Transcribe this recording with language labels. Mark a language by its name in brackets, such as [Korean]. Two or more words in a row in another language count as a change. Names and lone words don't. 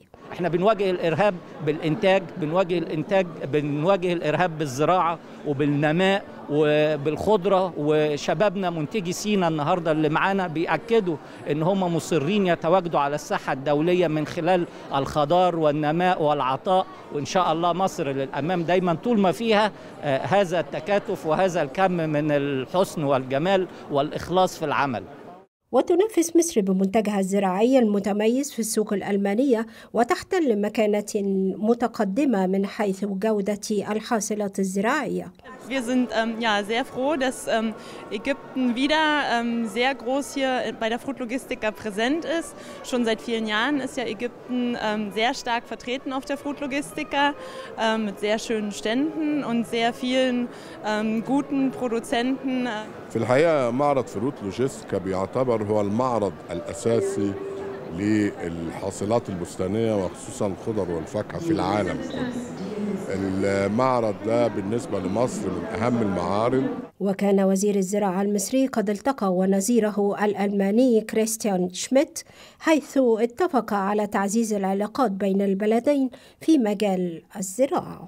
[Arabic] احنا بنواجه الإرهاب بالإنتاج، بنواجه الإرهاب بالزراعة وبالنماء وبالخضرة، وشبابنا منتجي سينا النهاردة اللي معانا بيأكدوا ان هم مصرين يتواجدوا على الساحة الدولية من خلال الخضار والنماء والعطاء، وإن شاء الله مصر للأمام دايما طول ما فيها هذا التكاتف وهذا الكم من الحسن والجمال والإخلاص في العمل. وتنافس مصر بمنتجها الزراعي المتميز في السوق الألمانية، وتحتل مكانة متقدمة من حيث جودة الحاصلات الزراعية. [German] Wir sind sehr froh, dass Ägypten wieder sehr groß hier bei der Fruit Logistica präsent ist. Schon seit vielen Jahren ist ja Ägypten sehr stark vertreten auf der Fruit Logistica mit sehr schönen Ständen und sehr vielen guten Produzenten. [Arabic] في الحقيقة معرض فروت لوجيستيكا بيعتبر هو المعرض الأساسي للحاصلات البستانية وخصوصا الخضر والفاكهة في العالم. المعرض ده بالنسبة لمصر من أهم المعارض. وكان وزير الزراعة المصري قد التقى ونظيره الألماني كريستيان شميت، حيث اتفق على تعزيز العلاقات بين البلدين في مجال الزراعة.